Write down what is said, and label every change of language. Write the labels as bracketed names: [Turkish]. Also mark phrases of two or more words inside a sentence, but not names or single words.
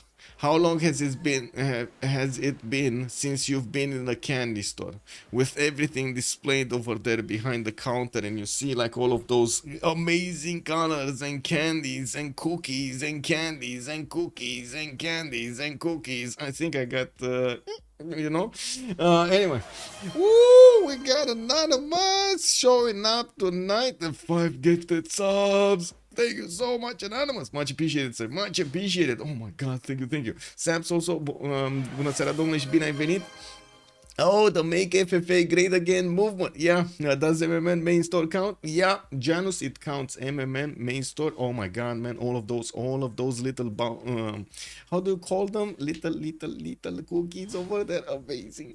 [English] How long has it been since you've been in a candy store with everything displayed over there behind the counter, and you see like all of those amazing colors and candies and cookies and candies and cookies and candies and cookies? I think I got. You know, anyway, woo, we got Anonymous showing up tonight, the 5 gifted subs. Thank you so much, Anonymous. Much appreciated, sir. Much appreciated. Oh my god, thank you. Saps also, [Romanian] bună seara, domnule, și bine ai venit. [English] Oh, the Make FFA Great Again movement. Yeah, does MMN main store count? Yeah, Janus, it counts MMN main store. Oh my god, man, all of those little, how do you call them? Little cookies over there. Amazing.